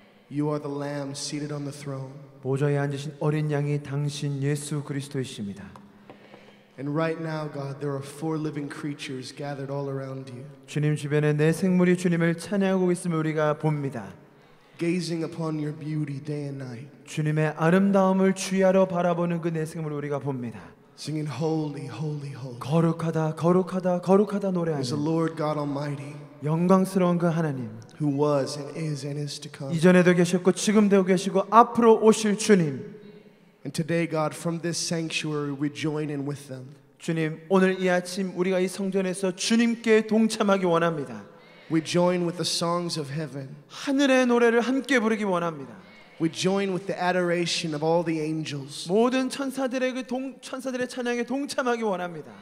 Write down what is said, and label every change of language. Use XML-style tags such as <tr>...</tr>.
<en>You are the Lamb seated on the throne.</en> <ko>보좌에 앉으신 어린 양이 당신 예수 그리스도이십니다.</ko> <en>And right now, God, there are 4 living creatures gathered all around you,</en> <ko>주님 주변에 내 생물이 주님을 찬양하고 있음을 우리가 봅니다.</ko> <en>gazing upon your beauty day and night,</en> <ko>주님의 아름다움을 주야로 바라보는 그 내 생물을 우리가 봅니다.</ko> <en>singing holy, holy, holy</en> <ko>거룩하다 거룩하다 거룩하다</ko> <en>is the</en> <ko>노래하는</ko> <en>Lord God Almighty,</en> <ko>영광스러운 그 하나님,</ko> <en>who was and is to come.</en> <ko>이전에도 계셨고 지금도 계시고 앞으로 오실 주님.</ko> <en>And today, God, from this sanctuary, we join in with them.</en> <ko>주님, 오늘 이 아침 우리가 이 성전에서 주님께 동참하기 원합니다.</ko> <en>We join with the songs of heaven.</en> <ko>하늘의 노래를 함께 부르기 원합니다.</ko> <en>We join with the adoration of all the angels.</en> <ko>모든 천사들의 천사들의 찬양에 동참하기 원합니다.</ko>